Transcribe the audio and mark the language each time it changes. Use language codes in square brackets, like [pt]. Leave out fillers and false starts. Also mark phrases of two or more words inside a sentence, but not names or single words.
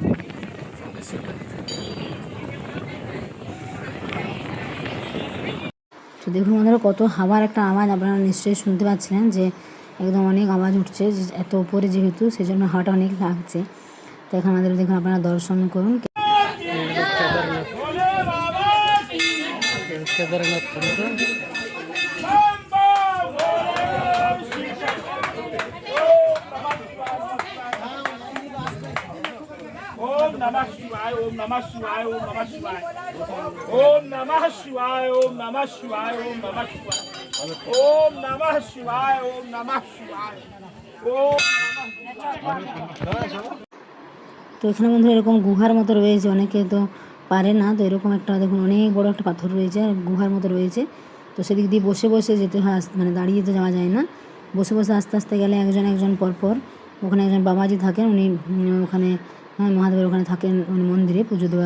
[bn] তো দেখুন বন্ধুরা কত হাওয়ার একটা আওয়াজ আপনারা নিশ্চয়ই শুনতে পাচ্ছিলেন, যে একদম অনেক আওয়াজ উঠছে, যে এত উপরে যেহেতু সেজন্য হাওয়াটা অনেক লাগছে। তো এখন আমাদের দেখুন আপনারা দর্শন করুন। কেদারনাথ [sa] ओम नमः शिवाय ओम नमः शिवाय ओम नमः शिवाय ओम नमः शिवाय ओम नमः शिवाय ओम नमः शिवाय ओम नमः शिवाय ओम नमः शिवाय ओम [bn] তো এখানে বন্ধু এরকম গুহার মতো রয়েছে, অনেকে তো পারে না, তো এরকম একটা দেখুন অনেক বড় একটা পাথর রয়েছে আর গুহার মতো রয়েছে। তো সেদিক দিয়ে বসে বসে যেতে হয়, মানে দাঁড়িয়ে তো যাওয়া যায় না, বসে বসে আস্তে আস্তে গেলে একজন একজন পরপর। ওখানে একজন বাবাজি থাকেন, উনি ওখানে মহাদেবের ওখানে থাকেন, উনি মন্দিরে পুজো দেওয়া।